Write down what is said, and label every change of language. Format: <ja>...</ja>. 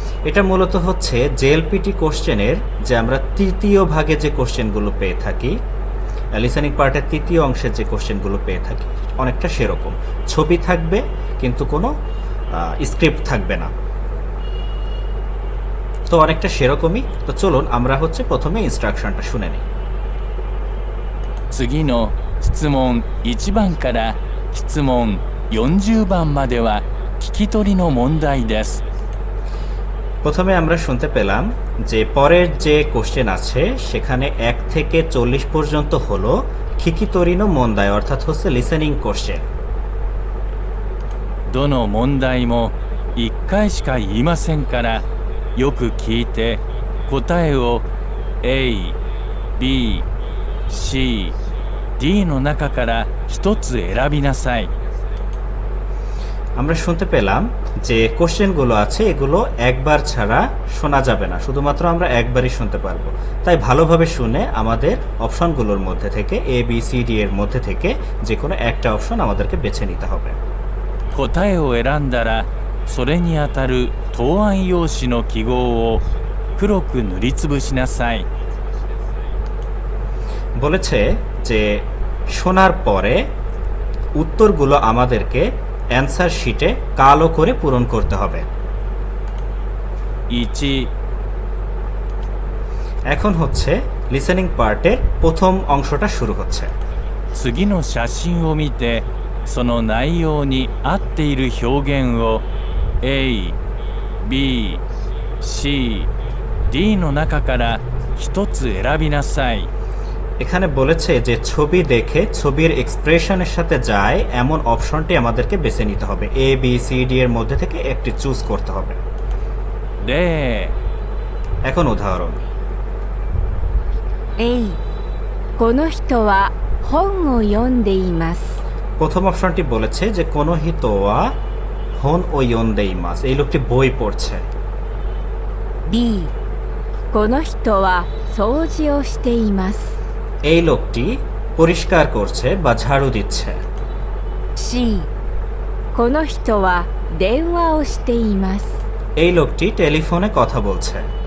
<bn>এটা মূলত হচ্ছে জেএলপিটি কোশ্চেনের যে আমরা তৃতীয় ভাগে যে কোশ্চেনগুলো পেয়ে থাকি, লিসেনিং পার্টের তৃতীয় অংশের যে কোশ্চেনগুলো পেয়ে থাকি অনেকটা সেরকম। ছবি থাকবে কিন্তু কোনো স্ক্রিপ্ট থাকবে না। তো অনেকটা সেরকমই। তো চলুন আমরা হচ্ছে প্রথমে ইনস্ট্রাকশনটা শুনে নিই।</bn> <ja>次の質問1番から質問40番までは聞き取りの問題です。</ja> <bn>প্রথমে আমরা শুনতে পেলাম যে পরের যে কোশ্চেন আছে সেখানে 1 থেকে 40 পর্যন্ত হলো</bn> <ja>খিকিতরিনো মন্দায়,</ja> <bn>অর্থাৎ হচ্ছে লিসেনিং কোশ্চেন।</bn> <ja>どの問題も1回しか言いませんからよく聞いて答えを A、B、C、D の中から1つ選びなさい。</ja> <bn>আমরা শুনতে পেলাম যে কোশ্চেনগুলো আছে এগুলো একবার ছাড়া শোনা যাবে না, শুধুমাত্র আমরা একবারই শুনতে পারবো। তাই ভালোভাবে শুনে আমাদের অপশনগুলোর মধ্যে থেকে এ বি সি ডি এর মধ্যে থেকে যে কোনো একটা অপশন আমাদেরকে বেছে নিতে হবে।</bn> <ja>答えを選んだらそれにあたる答案用紙の記号を黒く塗りつぶしなさい。</ja> <bn>বলেছে যে শোনার পরে উত্তরগুলো আমাদেরকে অ্যান্সার শিটে কালো করে পূরণ করতে হবে।</bn> <ja>1、</ja> <bn>এখন হচ্ছে লিসেনিং পার্টের প্রথম অংশটা শুরু হচ্ছে।</bn> <ja>次の写真を見てその内容に合っている表現を A、B、C、D の中から一つ選びなさい。</ja> <bn>এখানে বলেছে যে ছবি দেখে ছবির এক্সপ্রেশনের সাথে যায় এমন অপশনটি আমাদেরকে বেছে নিতে হবে। এ বি সি ডি এর মধ্যে থেকে একটি চুজ করতে হবে।</bn> <ja>例、</ja> <bn>এখন উদাহরণ।</bn> <ja>この人は本を読んでいます。</ja> <bn>প্রথম অপশনটি বলেছে যে</bn> <ja>কোনো হিতোয়া হন ও ইয়ন্দেই মাস,</ja> <bn>এই লোকটি বই পড়ছে।</bn> <ja>B、この人は掃除をしています。</ja> <bn>এই লোকটি পরিষ্কার করছে বা ঝাড়ু দিচ্ছে।</bn> <ja>C、この人は電話をしています。</ja> <bn>এই লোকটি টেলিফোনে কথা বলছে।</bn>